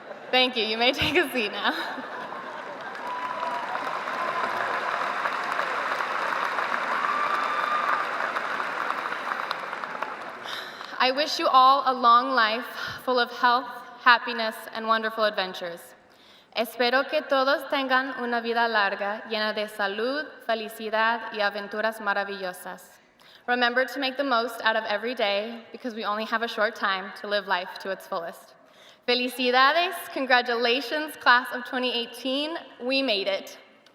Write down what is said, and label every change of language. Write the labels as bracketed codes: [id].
[en] Thank you. You may take a seat now. I wish you all a long life full of health, happiness, and wonderful adventures. [es] Espero que todos tengan una vida larga, llena de salud, felicidad, y aventuras maravillosas. [en] Remember to make the most out of every day, because we only have a short time to live life to its fullest. [es] Felicidades, [en] congratulations, class of 2018, we made it.